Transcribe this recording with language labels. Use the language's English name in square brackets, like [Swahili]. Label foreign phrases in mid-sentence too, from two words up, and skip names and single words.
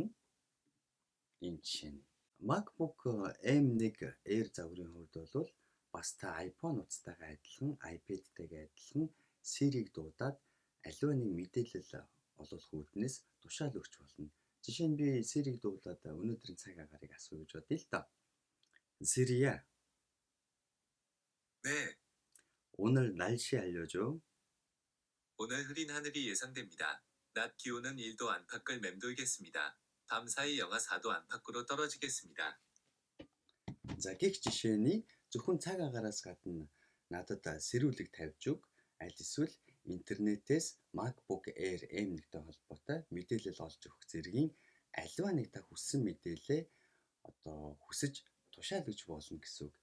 [Mongolian] Энэ жишээ нь MacBook M1 Air загварын хувьд бол бас та iPhone утастайгаа адилхан, iPad-тайгаа адилхан Siri-г дуудаад аливаа нэг мэдээлэл олуулах үүднээс тушаал өгч болно. Жишээ нь би Siri-г дуулаад өнөөдрийн цаг агаарыг асууя гэж бодъё л доо. Siri-я. [Korean] 네, 오늘 날씨 알려줘. 오늘 흐린 하늘이 예상됩니다. 낮 기온은 1도 안팎을 맴돌겠습니다. 밤 사이 영하 4도 안팎으로 떨어지겠습니다. [Mongolian] За гих жишээний Зөвхөн цаг агаараас гадна надад сэрүүлэг тавьж өг. Аль эсвэл интернетээс MacBook Air M1-тэй холбоотой мэдээлэл олж өгөх зэргийн аливаа нэг та хүссэн мэдээлэлээ хүсэж тушаалгаж болно гэсэн үг.